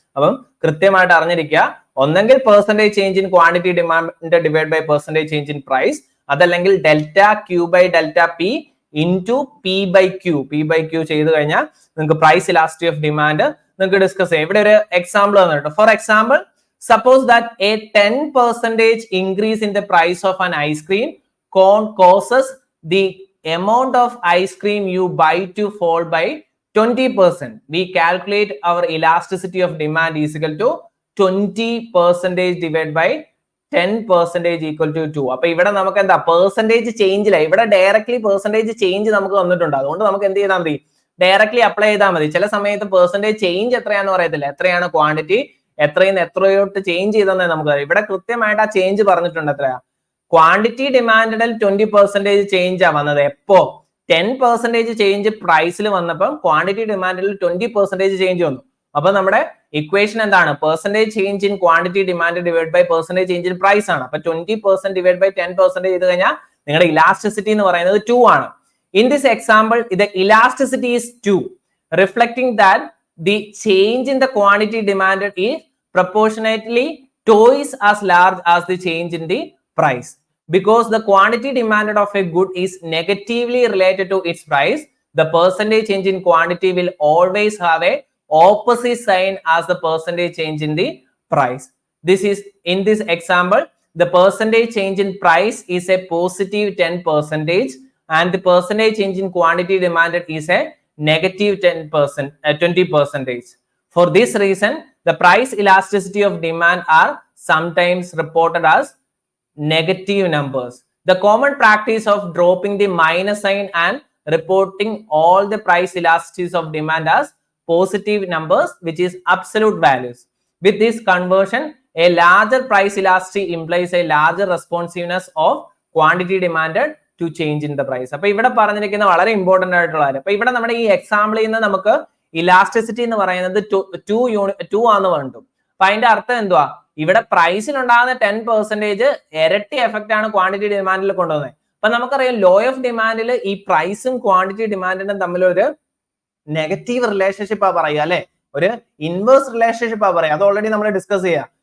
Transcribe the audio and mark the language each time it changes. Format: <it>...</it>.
<ml>അപ്പം കൃത്യമായിട്ട് അറിഞ്ഞിരിക്കുക, ഒന്നെങ്കിൽ percentage change in quantity demand divide by percentage change in price, അതല്ലെങ്കിൽ delta Q by delta P into P by Q ചെയ്ത് കഴിഞ്ഞാൽ നിങ്ങൾക്ക് പ്രൈസ് ഇലാസ്റ്റിസിറ്റി ഓഫ് ഡിമാൻഡ് നിങ്ങൾക്ക് ഡിസ്കസ് ചെയ്യാം. ഇവിടെ ഒരു എക്സാമ്പിൾ തന്നിട്ടുണ്ട്.</ml> <en>For example, suppose that a 10% increase in the price of an ice cream cone causes the amount of ice cream you buy to fall by 20%. We calculate our elasticity of demand is equal to 20% divided by 10% equal to 2.</en> <ml>അപ്പൊ ഇവിടെ നമുക്ക് എന്താ percentage ചേഞ്ചില്ല, ഇവിടെ directly percentage change നമുക്ക് തന്നിട്ടുണ്ട്. അതുകൊണ്ട് നമുക്ക് എന്ത് ചെയ്താൽ മതി, ഡയറക്ട്ലി അപ്ലൈ ചെയ്താൽ മതി. ചില സമയത്ത് പെർസെന്റേജ് ചേഞ്ച് എത്രയാന്ന് പറയത്തില്ല, എത്രയാണ് ക്വാണ്ടിറ്റി എത്രയും എത്രയോട്ട് ചേഞ്ച് ചെയ്തെന്നേ നമുക്ക് ഇവിടെ കൃത്യമായിട്ട് ആ ചേഞ്ച് പറഞ്ഞിട്ടുണ്ട്. എത്രയാ ക്വാണ്ടിറ്റി ഡിമാൻഡിൽ 20% ചേഞ്ച് ആ വന്നത്. എപ്പോ 10% ചേഞ്ച് പ്രൈസിൽ വന്നപ്പം ക്വാണ്ടിറ്റി ഡിമാൻഡിൽ 20% ചേഞ്ച് വന്നു. അപ്പൊ നമ്മുടെ ഇക്വേഷൻ എന്താണ്, percentage change in quantity demand divide by percentage change in price ആണ്. അപ്പൊ 20% ഡിവൈഡ് ബൈ 10% ചെയ്ത് കഴിഞ്ഞാൽ നിങ്ങളുടെ ഇലാസ്റ്റിസിറ്റി എന്ന് പറയുന്നത് 2 ആണ്.</ml> <en>In this example the elasticity is 2, reflecting that the change in the quantity demanded is proportionately twice as large as the change in the price. Because the quantity demanded of a good is negatively related to its price, the percentage change in quantity will always have a opposite sign as the percentage change in the price. This is, in this example, the percentage change in price is a positive 10% and the percentage change in quantity demanded is a negative 20%. For this reason, the price elasticity of demand are sometimes reported as negative numbers. The common practice of dropping the minus sign and reporting all the price elasticities of demand as positive numbers, which is absolute values. With this conversion, a larger price elasticity implies a larger responsiveness of quantity demanded to change in the price.</en> <ml>അപ്പൊ ഇവിടെ പറഞ്ഞിരിക്കുന്ന വളരെ important ആയിട്ടുള്ള കാര്യം. അപ്പൊ ഇവിടെ നമ്മുടെ ഈ എക്സാമ്പിളിൽ നിന്ന് നമുക്ക് ഇലാസ്റ്റിസിറ്റി എന്ന് പറയുന്നത് 2 ആണെന്ന് പറഞ്ഞു. അപ്പൊ അതിന്റെ അർത്ഥം എന്തുവാ, ഇവിടെ പ്രൈസിൽ ഉണ്ടാകുന്ന 10% ഇരട്ടി എഫക്റ്റ് ആണ് ക്വാണ്ടിറ്റി ഡിമാൻഡിൽ കൊണ്ടുവന്നത്. അപ്പൊ നമുക്കറിയാം ലോ ഓഫ് ഡിമാൻഡിൽ ഈ പ്രൈസും ക്വാണ്ടിറ്റി ഡിമാൻഡിനും തമ്മിലൊരു നെഗറ്റീവ് റിലേഷൻഷിപ്പാ പറയുക, അല്ലെ, ഒരു ഇൻവേഴ്സ് റിലേഷൻഷിപ്പാ പറയുക. അത് ഓൾറെഡി നമ്മൾ ഡിസ്കസ് ചെയ്യാം.</ml>